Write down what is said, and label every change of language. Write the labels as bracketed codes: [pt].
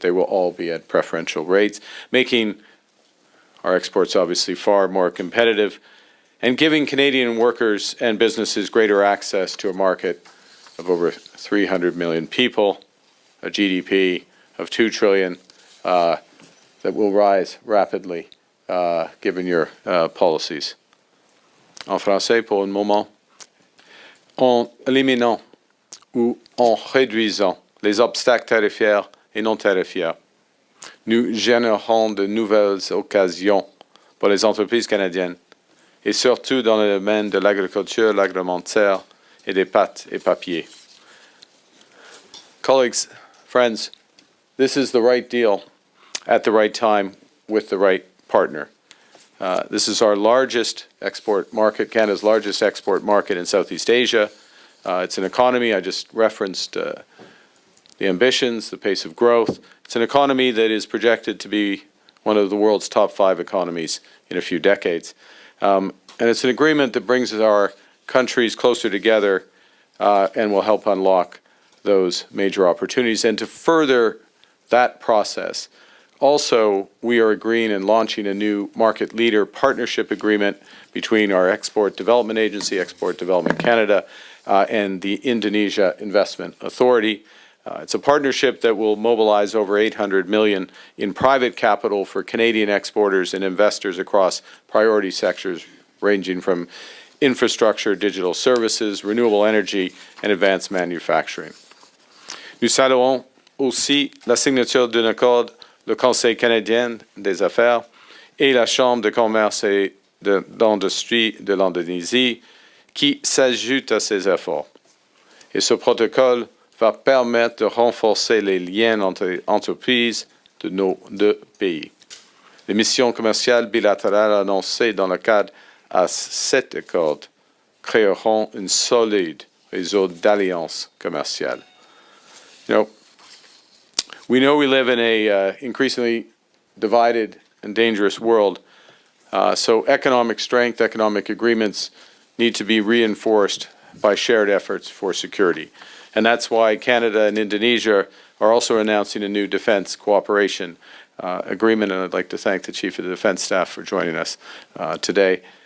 [en] They will all be at preferential rates, making our exports obviously far more competitive and giving Canadian workers and businesses greater access to a market of over 300 million people, a GDP of $2 trillion that will rise rapidly given your policies. [fr] En français, pour un moment, en éliminant ou en réduisant les obstacles tarifaires et non tarifaires, nous générons de nouvelles occasions pour les entreprises canadiennes, et surtout dans le domaine de l'agriculture, l'agroalimentaire et des pâtes et papiers. [en] Colleagues, friends, this is the right deal at the right time with the right partner. This is our largest export market, Canada's largest export market in Southeast Asia. It's an economy, I just referenced the ambitions, the pace of growth. It's an economy that is projected to be one of the world's top 5 economies in a few decades. And it's an agreement that brings our countries closer together and will help unlock those major opportunities. And to further that process, also, we are agreeing and launching a new market leader partnership agreement between our Export Development Agency, Export Development Canada, and the Indonesia Investment Authority. It's a partnership that will mobilize over $800 million in private capital for Canadian exporters and investors across priority sectors ranging from infrastructure, digital services, renewable energy, and advanced manufacturing. [fr] Nous saluons aussi la signature d'un accord le Conseil canadien des affaires et la Chambre de commerce et d'industrie de l'Indonésie qui s'ajoutent à ces efforts. Et ce protocole va permettre de renforcer les liens entre les entreprises de nos deux pays. Les missions commerciales bilatérales annoncées dans le cadre à cet accord créeront un solide réseau d'alliances commerciales. [en] We know we live in a increasingly divided and dangerous world, so economic strength, economic agreements need to be reinforced by shared efforts for security. And that's why Canada and Indonesia are also announcing a new defense cooperation agreement, and I'd like to thank the Chief of the Defense Staff for joining us today.